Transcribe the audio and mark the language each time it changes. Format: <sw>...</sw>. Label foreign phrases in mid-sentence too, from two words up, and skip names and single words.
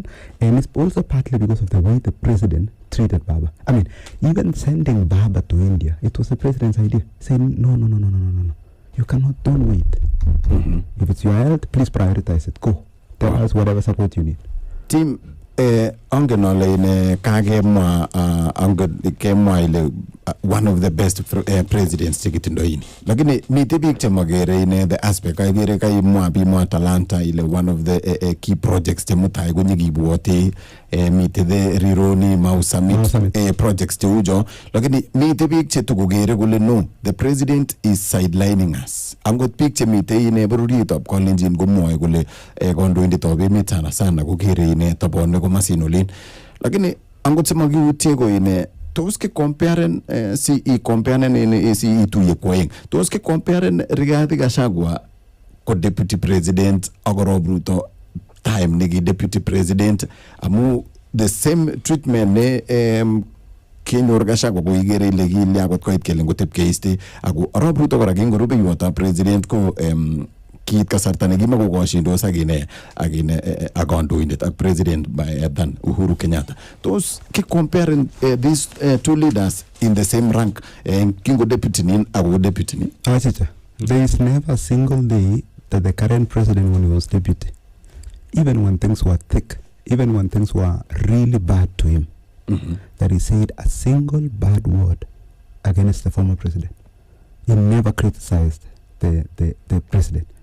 <en>And it's also partly because of the way the president treated Baba. I mean, even sending Baba to India, it was the president's idea, saying, no. You cannot, don't wait. If it's your health, please prioritize it. Go. Tell us whatever support you need.</en> <kln>Team, angen ole ine kakemwa kemwa ile</kln> <en>one of the best presidents</en> <kln>chekitindo ini. Lakini mite biik chemagere ine</kln> <en>the aspect</en> <kln>kagere kaimwa bimwa talanta ile</kln> <en>one of the key projects</en> <kln>chemutai konyekibwote mite the rironi Mau Summit projects cheujo. Lakini mite biik chetukogere kole no,</kln> <en>the president is sidelining us.</en> <kln>Angot biik chemite ine bororietab Kalenjin komwoe kole kandoindetab emet sana kokere ine tabone komasinolin. Lakini angot semakiutie ko ine tos ke comparen si comparen in si tuye koeng. Tos ke comparen Rigathi Gachagua ko</kln> <en>deputy president</en> <kln>Arap Ruto time nigi</kln> <en>deputy president</en> <kln>amu</kln> <en>the same treatment</en> <kln>ne kenyor Gachagua ko igere ile gili akot koit kele ngotep keiste ako Arap Ruto kora kengorube yota president ko kiit kasarta nekima kokoshindos akine akandoindet ak president</kln> <en>by than</en> <kln>Uhuru Kenyatta.</kln> <en>Those ki comparing these two leaders in the same rank</en> <kln>kingo deputy nin ako deputy nin.</kln> <en>There is never a single day that the current president when he was deputy, even when things were thick, even when things were really bad to him, that he said a single bad word against the former president. He never criticized the president.</en>